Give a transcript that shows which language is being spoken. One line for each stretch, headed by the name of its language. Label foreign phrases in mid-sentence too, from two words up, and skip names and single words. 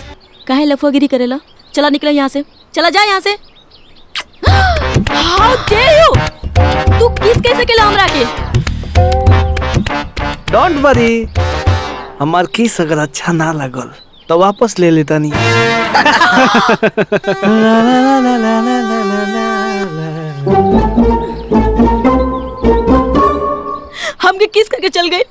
Bhojpuri: काहे लफागिरी करेला? चला निकला यहाँ से, चला जा यहाँ से।
English: How dare you?
Bhojpuri: तू किस कैसे केला हमरा के?
English: don't worry,
Bhojpuri: हमार किस अगर अच्छा ना लगल तो वापस ले लेता नहीं। हमके किस करके चल गए?